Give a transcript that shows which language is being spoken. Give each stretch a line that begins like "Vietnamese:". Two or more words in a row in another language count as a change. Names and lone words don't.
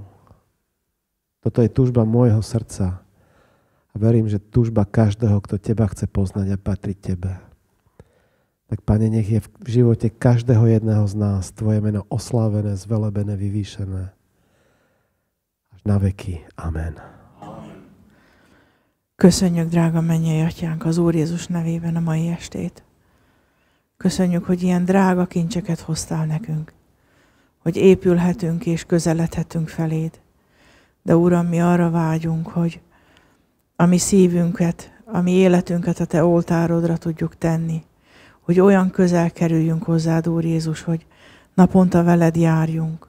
Slovak: Toto je túžba môjho srdca a verím, že túžba každého, kto Teba chce poznať a patriť Tebe. Tak, Pane, nech je v živote každého jedného z nás Tvoje meno oslávené, zvelebené, vyvýšené. Až na veky. Amen.
Hungarian: Köszönjük, drága mennyei Atyánk, az Úr Jézus nevében a mai estét. Köszönjük, hogy ilyen drága kincseket hoztál nekünk, hogy épülhetünk és közeledhetünk feléd. De Uram, mi arra vágyunk, hogy a mi szívünket, a mi életünket a Te oltárodra tudjuk tenni, hogy olyan közel kerüljünk hozzád, Úr Jézus, hogy naponta veled járjunk.